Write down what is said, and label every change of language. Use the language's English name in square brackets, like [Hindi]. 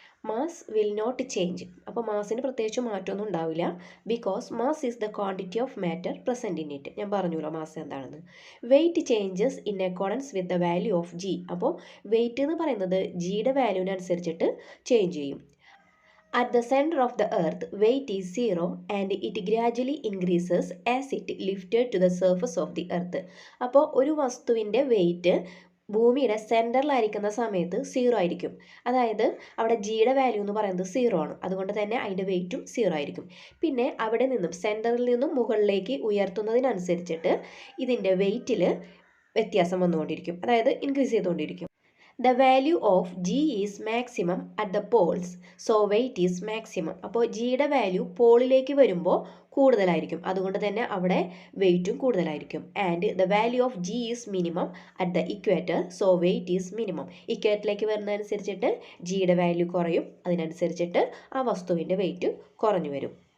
[English] Mass will not change. [Malayalam] അപ്പോൾ മാസിന് പ്രത്യേകിച്ച് മാറ്റമൊന്നും ഉണ്ടാവില്ല. [English] Because mass is the quantity of matter present in it. [Malayalam] ഞാൻ പറഞ്ഞല്ലോ മാസ് എന്താണെന്ന്. [English] Weight changes in accordance with the value of g. [Malayalam] അപ്പോൾ വെയിറ്റ് എന്ന് പറയുന്നത് ജിയുടെ വാല്യൂവിനനുസരിച്ചിട്ട് ചേഞ്ച് ചെയ്യും. [English] At the center of the earth, weight is 0 and it gradually increases as it lifted to the surface of the earth. [Malayalam] അപ്പോൾ ഒരു വസ്തുവിൻ്റെ wait ഭൂമിയുടെ സെൻറ്ററിലായിരിക്കുന്ന സമയത്ത് 0 ആയിരിക്കും. അതായത് അവിടെ ജിയുടെ വാല്യൂ എന്ന് പറയുന്നത് 0 ആണ്. അതുകൊണ്ട് തന്നെ അതിൻ്റെ വെയിറ്റും 0 ആയിരിക്കും. പിന്നെ അവിടെ നിന്നും സെൻറ്ററിൽ നിന്നും മുകളിലേക്ക് ഉയർത്തുന്നതിനനുസരിച്ചിട്ട് ഇതിൻ്റെ വെയിറ്റിൽ വ്യത്യാസം വന്നുകൊണ്ടിരിക്കും. അതായത് ഇൻക്രീസ് ചെയ്തുകൊണ്ടിരിക്കും. [English] The value of G is maximum at the poles, so weight is maximum. [Malayalam] അപ്പോൾ ജിയുടെ വാല്യൂ പോളിലേക്ക് വരുമ്പോൾ കൂടുതലായിരിക്കും. അതുകൊണ്ട് തന്നെ അവിടെ വെയിറ്റും കൂടുതലായിരിക്കും. [English] And the value of g is minimum at the equator, so weight is minimum. [Malayalam] ഇക്വേറ്ററിലേക്ക് വരുന്നതനുസരിച്ചിട്ട് ജിയുടെ വാല്യൂ കുറയും. അതിനനുസരിച്ചിട്ട് ആ വസ്തുവിൻ്റെ വെയിറ്റ് കുറഞ്ഞു വരും.